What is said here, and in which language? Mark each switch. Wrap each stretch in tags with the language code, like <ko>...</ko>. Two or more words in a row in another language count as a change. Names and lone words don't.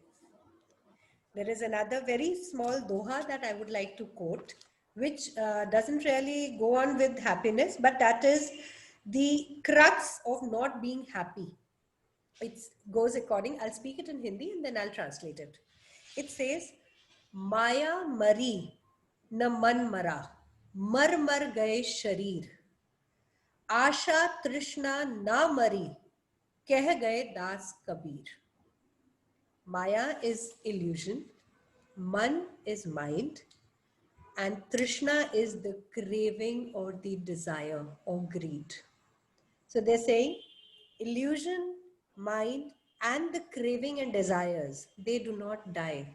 <en>There is another very small doha that I would like to quote, which doesn't really go on with happiness, but that is the crux of not being happy. It goes according, I'll speak it in Hindi and then I'll translate it. It says,</en> <hi>माया मरी ना मन मरा, मर मर गए शरीर, आशा तृष्णा ना मरी कह गए दास कबीर.</hi> <en>Maya is illusion, man is mind, and Trishna is the craving or the desire or greed. So they're saying illusion, mind, and the craving and desires, they do not die.</en>